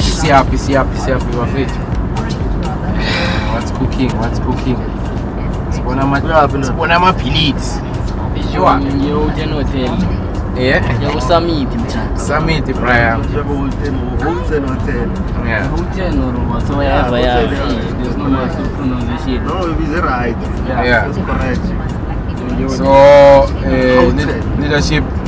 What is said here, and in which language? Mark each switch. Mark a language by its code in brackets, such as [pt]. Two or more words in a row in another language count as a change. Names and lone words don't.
[zu] Siapi, wafethu. [en] What's cooking? [zu] Sibona amaphilisi. [en] Sure. Hotel hotel. Yeah. Summit. Summit, Brian. Hotel. Yeah. Hotel or whatsoever. There's no way to pronounce it. No, it is right. Yeah. That's correct. So, leadership.